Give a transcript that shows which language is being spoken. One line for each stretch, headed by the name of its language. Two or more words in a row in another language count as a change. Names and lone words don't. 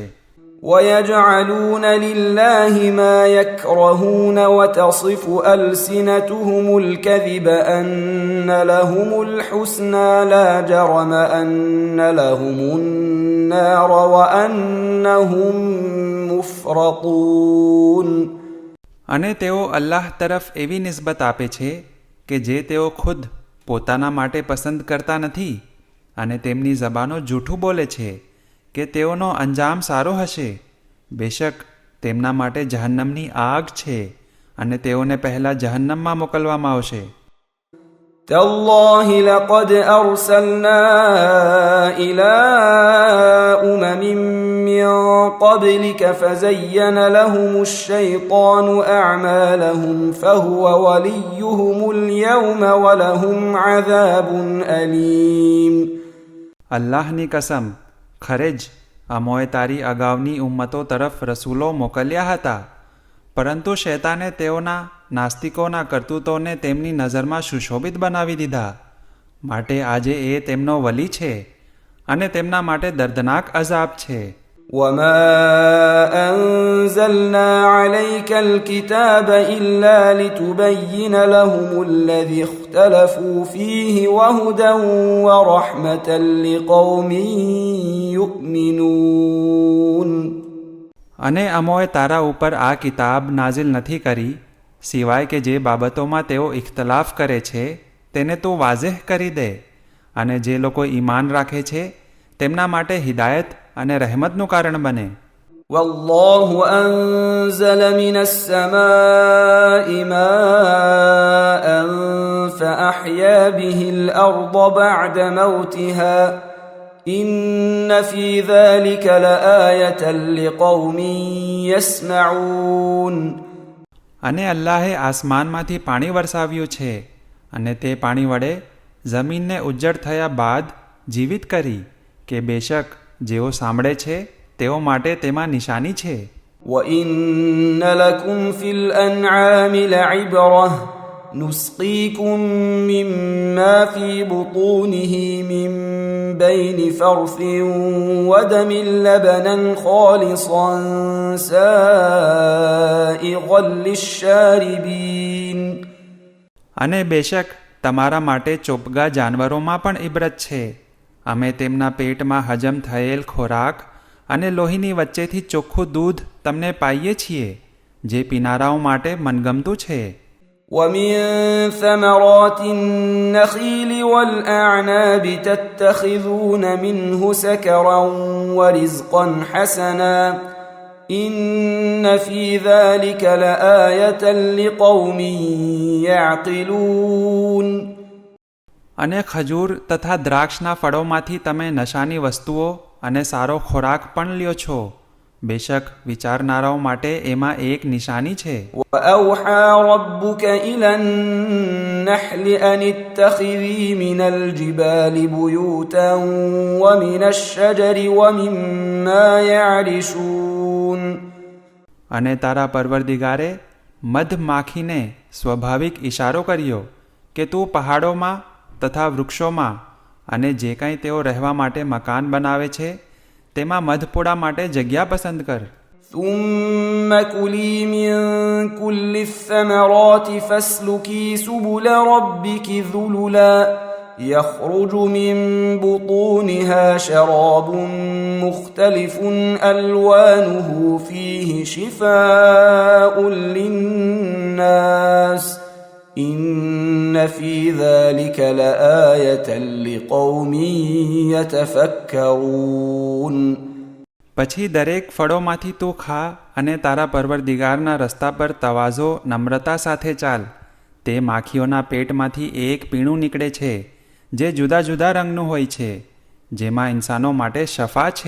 Arabic: ويجعلون لله ما يكرهون وتصف ألسنتهم الكذب أن لهم الحسنى لا جرم أن لهم النار وأنهم مفرطون.
Gujarati: અને તેઓ અલ્લાહ તરફ એવી નિસ્બત આપે છે કે જે તેઓ ખુદ પોતાના માટે પસંદ કરતા નથી અને તેમની જબાનો જૂઠું બોલે છે કે તેઓનો અંજામ સારો હશે. બેશક તેમના માટે જહન્નમની આગ છે અને તેઓને પહેલા જહન્નમમાં મોકલવામાં આવશે.
Arabic: تالله لقد أرسلنا إلى أمم من قبلك فزين لهم الشيطان أعمالهم فهو وليهم اليوم ولهم عذاب أليم.
Gujarati: અલ્લાહની કસમ, ખરે જ અમોએ તારી અગાઉની ઉમ્મતો તરફ રસૂલો મોકલ્યા હતા, પરંતુ શૈતાને તેઓના નાસ્તિકોના કરતૂતોને તેમની નજરમાં સુશોભિત બનાવી દીધા, માટે આજે એ તેમનો વલી છે અને તેમના માટે દર્દનાક અઝાબ છે.
Arabic: وما أنزلنا عليك الكتاب إلا لتبين لهم الذي اختلفوا فيه وهدى ورحمة لقوم يؤمنون.
Gujarati: અને અમોએ તારા ઉપર આ કિતાબ નાઝિલ નથી કરી સિવાય કે જે બાબતોમાં તેઓ ઇખ્તલાફ કરે છે તેને તું વાઝેહ કરી દે, અને જે લોકો ઈમાન રાખે છે તેમના માટે હિદાયત અને રહેમતનું કારણ બને.
Arabic: والله أنزل من السماء ماء فأحيا به الأرض بعد موتها إن في ذلك لآية لقوم يسمعون.
Gujarati: અને અલ્લાહે આસમાનમાંથી પાણી વરસાવ્યું છે અને તે પાણી વડે જમીનને ઉજ્જડ થયા બાદ જીવિત કરી કે બેશક જેઓ સાંભળે છે તેઓ માટે તેમાં નિશાની છે.
Arabic: وَإِنَّ لَكُمْ فِي الْأَنْعَامِ لَعِبْرَةً نُسْقِيكُم مِّمَّا فِي بُطُونِهِ مِن بَيْنِ فَرْثٍ وَدَمٍ لَبَنًا خَالِصًا سَائِغًا لِلشَّارِبِينَ.
Gujarati: અને બેશક તમારા માટે ચોપગા જાનવરોમાં પણ ઇબરત છે. અમે તેમના પેટમાં હજમ થયેલ ખોરાક અને લોહીની વચ્ચેથી ચોખ્ખું દૂધ તમને પાઈએ છીએ જે પીનારાઓ માટે મનગમતું છે.
Arabic: وَمِن ثَمَرَاتِ النَّخِيلِ وَالْأَعْنَابِ تَتَّخِذُونَ مِنْهُ سَكَرًا وَرِزْقًا حَسَنًا إِنَّ فِي ذَلِكَ لَآيَةً لِقَوْمٍ يَعْقِلُونَ.
Gujarati: અને ખજૂર તથા દ્રાક્ષના ફળોમાંથી તમે નશાની વસ્તુઓ અને સારો ખોરાક પણ લ્યો છો. બેશક વિચારનારાઓ માટે એમાં એક નિશાની છે.
Arabic: وَأَوْحَى رَبُّكَ إِلَى النَّحْلِ أَنِ اتَّخِذِي مِنَ الْجِبَالِ بُيُوتًا وَمِنَ الشَّجَرِ وَمِمَّا يَعْرِشُونَ.
Gujarati: અને તારા પરવરદિગારે મધમાખીને સ્વાભાવિક ઇશારો કર્યો કે તું પહાડોમાં તથા વૃક્ષોમાં અને જે કંઈ તેઓ રહેવા માટે મકાન બનાવે છે તેમાં મધપોડા માટે જગ્યા પસંદ કર.
Arabic: ثُمَّ كُلِي مِن كُلِّ الثَّمَرَاتِ فَاسْلُكِي سُبُلَ رَبِّكِ ذُلُلًا يَخْرُجُ مِن بُطُونِهَا شَرَابٌ مُخْتَلِفٌ أَلْوَانُهُ فِيهِ شِفَاءٌ لِلنَّاسِ إِنَّ فِي ذَلِكَ لَآيَةً لِقَوْمٍ يَتَفَكَّرُونَ.
Gujarati: પછી દરેક ફળોમાંથી તું ખા અને તારા પરવરદિગારના રસ્તા પર તવાઝો નમ્રતા સાથે ચાલ. તે માખીઓના પેટમાંથી એક પીણું નીકળે છે જે જુદા જુદા રંગનું હોય છે, જેમાં ઇન્સાનો માટે શફા છે.